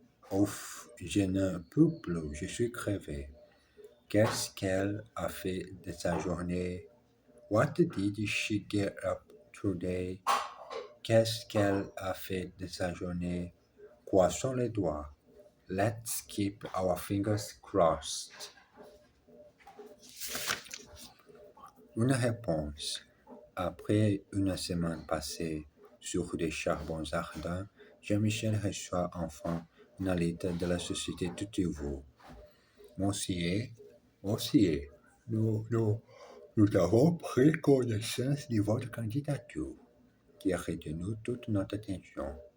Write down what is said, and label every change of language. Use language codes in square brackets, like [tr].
[fr] Ouf, je ne peux plus, je suis crevé. Qu'est-ce qu'elle a fait de sa journée? [en] What did she get up today? [fr] Qu'est-ce qu'elle a fait de sa journée? Croisons les doigts. [en] Let's keep our fingers crossed. [fr] Une réponse. Après une semaine passée sur des charbons ardents, Jean-Michel reçoit enfin une lettre de la société Tutivou. Monsieur, nous avons pris connaissance de votre candidature qui a retenu toute notre attention.